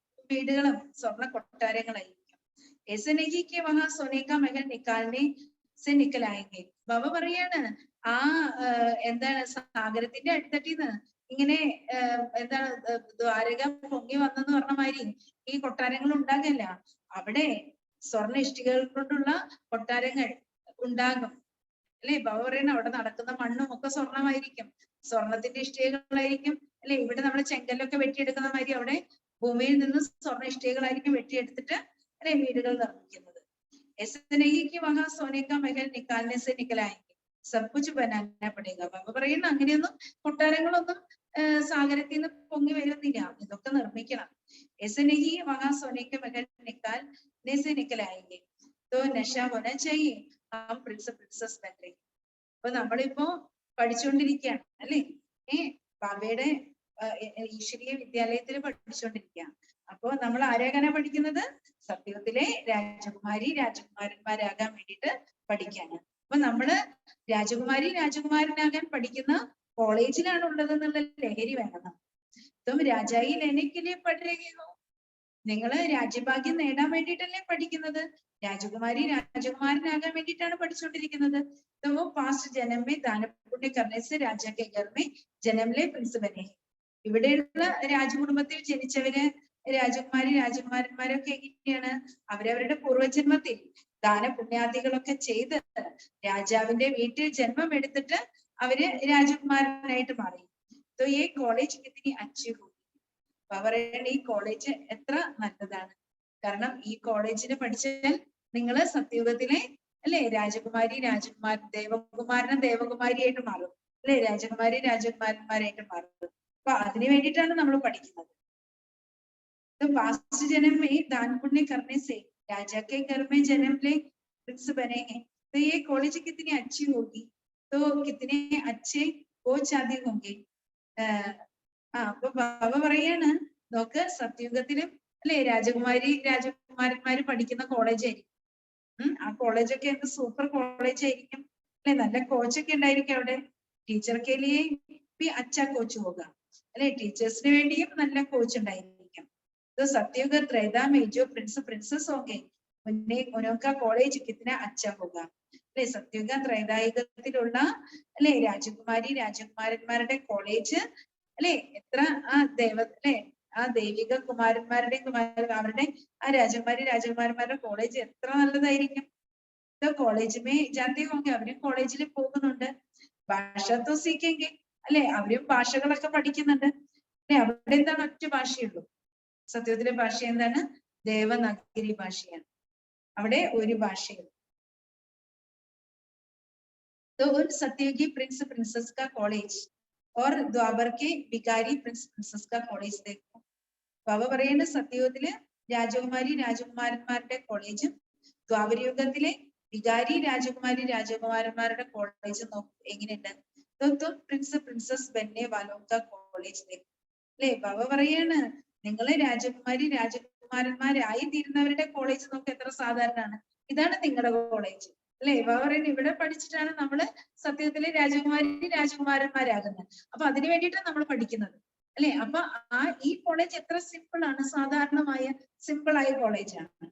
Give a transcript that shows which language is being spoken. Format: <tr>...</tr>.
<ml>വീടുകളും സ്വർണ്ണ കൊട്ടാരങ്ങളായിരിക്കും</ml> <hi>ऐसे नहीं कि वहां सोने का महल निकालने से निकलाएंगे</hi> <ml>ബാബ പറയാണ് ആ എന്താണ് സാഗരത്തിന്റെ അടിത്തട്ടിന്ന് ഇങ്ങനെ എന്താണ് ദ്വാരക പൊങ്ങി വന്നെന്ന് പറഞ്ഞ മാതിരി ഈ കൊട്ടാരങ്ങൾ ഉണ്ടാകില്ല അവിടെ സ്വർണ്ണ ഇഷ്ടികകൾ കൊണ്ടുള്ള കൊട്ടാരങ്ങൾ ഉണ്ടാകും അല്ലെ ബാബ പറയണ അവിടെ നടക്കുന്ന മണ്ണും ഒക്കെ സ്വർണമായിരിക്കും സ്വർണത്തിന്റെ ഇഷ്ടികകളായിരിക്കും അല്ലെ ഇവിടെ നമ്മൾ ചെങ്കല്ലൊക്കെ വെട്ടിയെടുക്കുന്ന മാതിരി അവിടെ ഭൂമിയിൽ നിന്ന് സ്വർണ്ണ ഇഷ്ടികകളായിരിക്കും വെട്ടിയെടുത്തിട്ട് അല്ലെ വീടുകൾ നിർമ്മിക്കുന്നത്.</ml> <hi>ऐसे नहीं कि वहां सोने का महल निकालने से निकलाएंगे, सब कुछ बनाना पड़ेगा.</hi> <ml>ബാബ പറയുന്ന അങ്ങനെയൊന്നും കൊട്ടാരങ്ങളൊന്നും സാഗരത്തിൽ നിന്ന് പൊങ്ങി വരുന്നില്ല, ഇതൊക്കെ നിർമ്മിക്കണം.</ml> <hi>ऐसे नहीं वहां सोने के महल निकालने से निकलाएंगे, तो नशा होना चाहिए, हम प्रिंस प्रिंसेस बन रहे.</hi> <ml>അപ്പൊ നമ്മളിപ്പോ പഠിച്ചുകൊണ്ടിരിക്കുകയാണ് അല്ലെ, ബാബയുടെ ഈശ്വരീയ വിദ്യാലയത്തിൽ പഠിച്ചുകൊണ്ടിരിക്കുക. അപ്പോ നമ്മൾ ആരാകാനാ പഠിക്കുന്നത്? സത്യത്തിലെ രാജകുമാരി രാജകുമാരന്മാരാകാൻ വേണ്ടിയിട്ട് പഠിക്കാണ്. അപ്പൊ നമ്മള് രാജകുമാരി രാജകുമാരനാകാൻ പഠിക്കുന്ന കോളേജിലാണ് ഉള്ളത് എന്നുള്ള ലഹരി വേണം.</ml> <hi>തും രാജായി ലെനക്കിലെ</hi> <ml>പഠിക്കുകയോ, നിങ്ങള് രാജ്യഭാഗ്യം നേടാൻ വേണ്ടിയിട്ടല്ലേ പഠിക്കുന്നത്? രാജകുമാരി രാജകുമാരനാകാൻ വേണ്ടിയിട്ടാണ് പഠിച്ചുകൊണ്ടിരിക്കുന്നത്.</ml> <hi>तो वो पास्ट जन्म में दान पुण्य करने से राजा के घर में जन्म ले प्रिंस बने.</hi> <ml>ഇവിടെയുള്ള രാജകുടുംബത്തിൽ ജനിച്ചവര് രാജകുമാരി രാജകുമാരന്മാരൊക്കെ എങ്ങനെയാണ്? അവരവരുടെ പൂർവ്വജന്മത്തിൽ ദാനപുണ്യാദികളൊക്കെ ചെയ്ത് രാജാവിന്റെ വീട്ടിൽ ജന്മം എടുത്തിട്ട് അവര് രാജകുമാരനായിട്ട് മാറി.</ml> <hi>तो ये कॉलेज कितनी अच्छी होगी.</hi> <ml>പറയണ ഈ കോളേജ് എത്ര നല്ലതാണ്. കാരണം ഈ കോളേജിന് പഠിച്ചാൽ നിങ്ങള് സത്യയുഗത്തിലെ അല്ലെ രാജകുമാരി രാജകുമാരൻ ദേവകുമാരനും ദേവകുമാരിയായിട്ട് മാറും അല്ലെ, രാജകുമാരി രാജകുമാരന്മാരായിട്ട് മാറും. അപ്പൊ അതിനു വേണ്ടിയിട്ടാണ് നമ്മൾ പഠിക്കുന്നത്.</ml> <hi>पास्ट जन्म में दान पुण्य करने से राजा के घर में जन्म ले प्रिंस बनेंगे. तो ये कॉलेज कितनी अच्छी होगी, तो कितने अच्छे कोच आदि होंगे.</hi> <ml>അപ്പൊ ബാബ പറയാണ്, നോക്ക് സത്യയുഗത്തിലും അല്ലെ രാജകുമാരി രാജകുമാരന്മാര് പഠിക്കുന്ന കോളേജ് ആയിരിക്കും. ആ കോളേജൊക്കെ എന്ത് സൂപ്പർ കോളേജ് ആയിരിക്കും അല്ലെ, നല്ല കോച്ചൊക്കെ ഉണ്ടായിരിക്കും അവിടെ. ടീച്ചർക്ക് അച്ഛാ കോച്ച് പോകാം അല്ലെ, ടീച്ചേഴ്സിന് വേണ്ടിയും നല്ല കോച്ച് ഉണ്ടായിരിക്കും.</ml> <hi>तो सत्युग त्रेता में जो प्रिंस प्रिंसेस होंगे उनका कॉलेज कितना अच्छा होगा.</hi> <ml>അല്ലെ സത്യുഗ ത്രൈതായുഗത്തിലുള്ള അല്ലെ രാജകുമാരി രാജകുമാരന്മാരുടെ കോളേജ് അല്ലെ എത്ര അല്ലെ ആ ദൈവിക കുമാരന്മാരുടെയും അവരുടെ ആ രാജകുമാരി രാജകുമാരന്മാരുടെ കോളേജ് എത്ര നല്ലതായിരിക്കും.</ml> <hi>കോളേജ് മേ ജാതി ഹോങ്കെ,</hi> <ml>അവരും കോളേജിൽ പോകുന്നുണ്ട്.</ml> <hi>ഭാഷ തോ സീക്കെങ്കെ</hi> <ml>അല്ലെ, അവരും ഭാഷകളൊക്കെ പഠിക്കുന്നുണ്ട് അല്ലെ. അവിടെ എന്താണ്? ഒറ്റ ഭാഷയുള്ളൂ. സത്യത്തിലെ ഭാഷ എന്താണ്? ദേവനാഗരി ഭാഷയാണ്. അവിടെ ഒരു ഭാഷയുള്ളൂ.</ml> <hi>तो उन सत्ययुगी प्रिंस प्रिंसेस का कॉलेज और द्वापर के भिखारी प्रिंस प्रिंसेस का कॉलेज देखो.</hi> <ml>ബാബ പറയുന്ന സത്യയുഗത്തിലെ രാജകുമാരി രാജകുമാരന്മാരുടെ കോളേജും ദ്വാപരയുഗത്തിലെ വികാരി രാജകുമാരി രാജകുമാരന്മാരുടെ കോളേജും നോക്കും എങ്ങനെയുണ്ട്.</ml> <hi>तो प्रिंस प्रिंसेस बनने वालों का कॉलेज देखो.</hi> <ml>അല്ലെ ബാബ പറയാണ്, നിങ്ങളെ രാജകുമാരി രാജകുമാരന്മാരായി തീരുന്നവരുടെ കോളേജ് നോക്ക് എത്ര സാധാരണമാണ്. ഇതാണ് നിങ്ങളുടെ കോളേജ് അല്ലെ. ബാബ പറയുന്നത് ഇവിടെ പഠിച്ചിട്ടാണ് നമ്മള് സത്യത്തിലെ രാജകുമാരി രാജകുമാരന്മാരാകുന്നത്. അപ്പൊ അതിനു വേണ്ടിയിട്ടാണ് നമ്മൾ പഠിക്കുന്നത് അല്ലെ. അപ്പൊ ഈ കോളേജ് എത്ര സിമ്പിൾ ആണ്, സാധാരണമായ സിമ്പിൾ ആയ കോളേജാണ്.</ml>